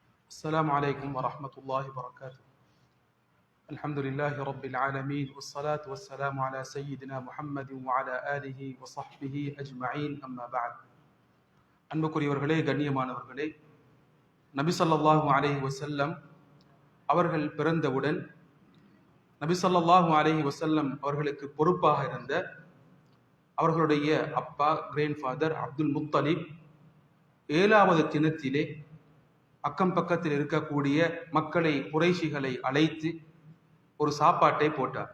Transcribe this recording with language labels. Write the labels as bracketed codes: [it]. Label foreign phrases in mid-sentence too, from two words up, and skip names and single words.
[ar] السلام عليكم ورحمة الله وبركاته. الحمد لله رب العالمين والصلاة والسلام على سيدنا محمد وعلى آله وصحبه أجمعين أما بعد. [ta] அன்புக்குரியவர்களே, கண்ணியமானவர்களே, நபி [ar] صلى الله عليه وسلم [ta] அவர்கள் பிறந்தவுடன் நபி [ar] صلى الله عليه وسلم [ta] அவர்களுக்கு பொறுப்பாக இருந்த அவர்களுடைய அப்பா கிராண்ட்ஃபாதர் அப்துல் முத்தலிப் 7வது தினத்திலே அக்கம் பக்கத்தில் இருக்கக்கூடிய மக்களை, குறைஷிகளை அழைத்து ஒரு சாப்பாட்டை போட்டார்.